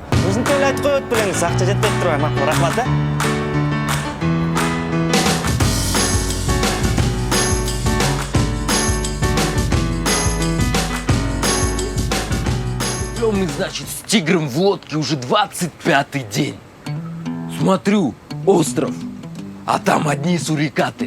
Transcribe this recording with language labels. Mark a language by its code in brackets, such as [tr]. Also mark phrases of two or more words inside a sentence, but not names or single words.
[kk] Өзің төле айтып қойып біліңіз, ақша жетпей тұр. Рахмат, [ru] Мы, значит, с тигром в лодке уже 25-й день. Смотрю, остров, а там одни сурикаты.